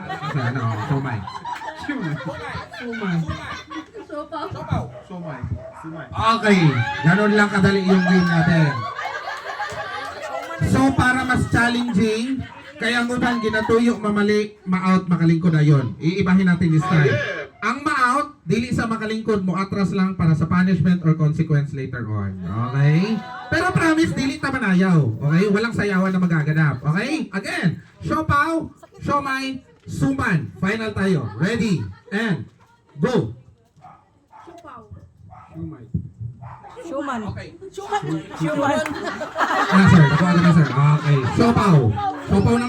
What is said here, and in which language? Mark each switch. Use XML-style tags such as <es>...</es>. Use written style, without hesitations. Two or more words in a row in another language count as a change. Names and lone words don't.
<tl>Ano? Siomay. Siomay. Sumay. Siomay. Okay. Ganon lang kadali yung game natin. So, para mas challenging,</tl> <ceb>kaya ang uban, ginatuyo, mamali, ma-out, makalingkod na</ceb> <tl>yun. Iibahin natin</tl> <en>this time.</en> <ceb>Ang ma-out, dili sa makalingkod mo, atras lang para sa</ceb> <en>punishment or consequence later on. Okay?</en> <ceb>Pero promise, dili ta manayaw.</ceb> <en>Okay?</en> <tl>Walang sayawan na magaganap.</tl> <en>Okay?</en> <tl>Again, siopaw, siomay, suman.</tl> <en>Final tayo. Ready? And go! Siomay.</en> <tl>Shuman.</tl> <en>Okay.</en> <tl>Shuman. Ah, sir. Nakuha na, sir. Okay. Siopaw.</tl>